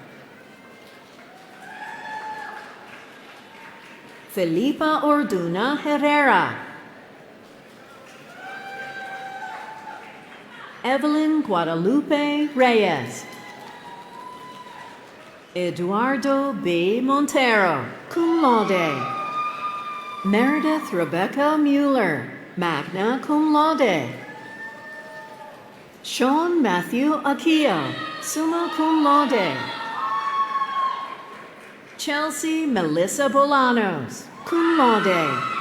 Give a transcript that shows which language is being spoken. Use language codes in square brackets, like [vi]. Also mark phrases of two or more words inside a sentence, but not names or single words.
[la] Felipa Orduna Herrera. Evelyn Guadalupe Reyes. Eduardo B. Montero, cum laude. Meredith Rebecca Mueller, magna cum laude. Sean Matthew Akio, summa cum laude. Chelsea Melissa Bolanos, cum laude.